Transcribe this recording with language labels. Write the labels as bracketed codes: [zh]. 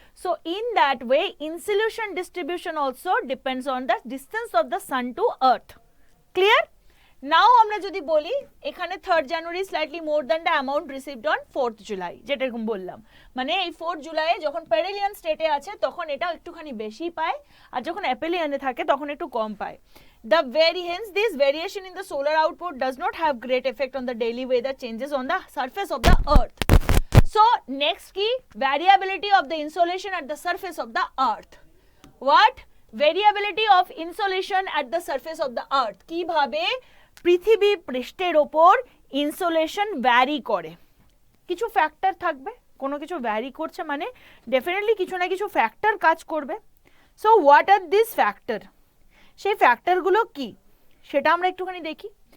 [en] So in that way insolation distribution also depends on the distance of the sun to earth. Clear? [bn] নাও আমরা যদি বলি এখানে 3rd January [en] slightly more than the amount received on 4th July, [bn] যেটা এরকম বললাম, মানে এই 4th জুলাই যখন পেরিলিয়ন স্টেটে আছে তখন এটা একটুখানি বেশি পায়, আর যখন অ্যাপেলিয়নে থাকে তখন একটু কম পায়। [en] Hence this variation in the solar output does not have great effect on the daily weather changes on the surface of the earth. So next key, variability of the insolation at the surface of the earth. What? Variability of insolation at the surface of the earth. [bn] কিভাবে পৃথিবী পৃষ্ঠের ওপর insolation vary করে। কিছু factor থাকবে, কোনো কিছু vary করছে মানে ডেফিনেটলি কিছু না কিছু ফ্যাক্টর কাজ করবে। [en] so what are this factor, [bn] সেই ফ্যাক্টরগুলো কি সেটা আমরা একটুখানি দেখি।